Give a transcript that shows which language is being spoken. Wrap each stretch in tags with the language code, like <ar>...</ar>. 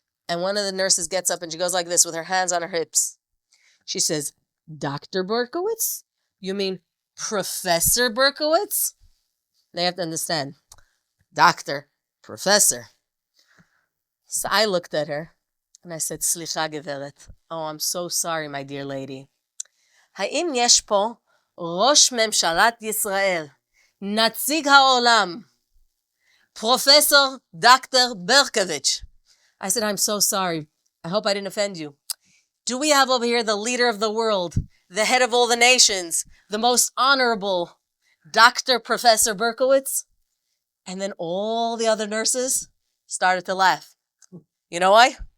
<en>And one of the nurses gets up and she goes like this with her hands on her hips. She says, Dr. Berkowitz? You mean Professor Berkowitz? They have to understand. Doctor, professor. So I looked at her and I said,</en> <he>Slicha geveret.</he> <en>Oh, I'm so sorry, my dear lady.</en> <he>האם יש פה ראש ממשלת ישראל, נציג העולם, Professor Dr.</he> <en>Berkowitz? I said, I'm so sorry. I hope I didn't offend you. Do we have over here the leader of the world, the head of all the nations, the most honorable Dr. Professor Berkowitz? And then all the other nurses started to laugh. You know why?</en>